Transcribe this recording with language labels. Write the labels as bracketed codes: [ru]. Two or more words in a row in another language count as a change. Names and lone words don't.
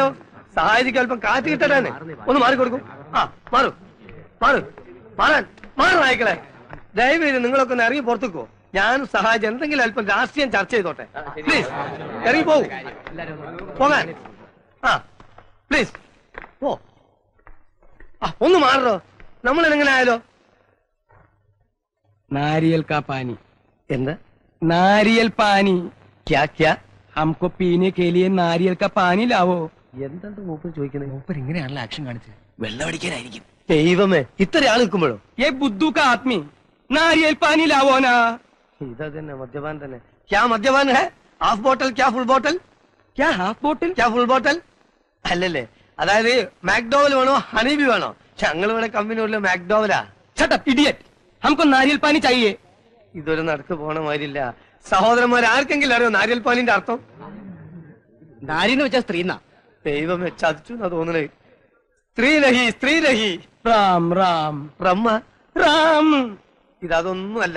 [ml] സഹായിക്ക് അല്പം കാറ്റ് കിട്ടാനാണ്. ഒന്ന് മാറിക്കൊടുക്കും. മാറു മാറു മാറാൻ മാറും. നായ്ക്കളെ, ദയവേത് നിങ്ങളൊക്കെ ഒന്ന് ഇറങ്ങി പുറത്തുക്കോ. ഞാൻ സഹായിച്ച് എന്തെങ്കിലും അല്പം രാഷ്ട്രീയം ചർച്ച ചെയ്തോട്ടെ. പ്ലീസ് ഇറങ്ങി പോകൂ. പോകാൻ പ്ലീസ് പോ. ഒന്ന് മാറോ. നമ്മൾ എങ്ങനെ ആയാലോ? [hi] नारियल का पानी. [ml] എന്താ [hi] नारियल पानी. क्या क्या? हमको पीने के लिए नारियल का पानी लावो. [ml] എന്താണ് മൂപ്പർ ചോദിക്കുന്നത്? മൂപ്പർ ഇങ്ങനെയാണല്ലോ ആക്ഷൻ കാണിച്ചത്. വെള്ളമടിക്കാനായിരിക്കും. ദൈവമേ, ഇത്ര ആൾ നിൽക്കുമ്പോഴോ? [hi] ये बुद्धू का आदमी नारियल पानी लावो ना. [ml] ഇതാ തന്നെ മദ്യപാൻ തന്നെ. [hi] क्या मद्यपान है? [en] half bottle [ml] ക്യാ [en] full bottle? [hi] क्या [en] half bottle? ക്യാ full bottle? [ml] അല്ലല്ലേ, അതായത് മാക്ഡോവൽ വേണോ ഹണീബി വേണോ? ഞങ്ങൾ ഇവിടെ കമ്പനി മാക്ഡോവലാ. [en] shut up idiot. [hi] हमको नारियल पानी चाहिए. [ml] ഇതൊരു നടക്ക് പോണ മാതിരില്ല. സഹോദരന്മാർ ആർക്കെങ്കിലും അറിയോ നാരിയൽ പാലിന്റെ അർത്ഥം? നാരി എന്ന് വെച്ചാൽ സ്ത്രീ എന്നാ. ദൈവമേ, ചതിച്ചു എന്നാ തോന്നണേ. [hi] स्त्री नहीं, स्त्री नहीं. राम राम [ml] ബ്രഹ്മ. [hi] राम. [ml] ഇതൊന്നും അല്ല.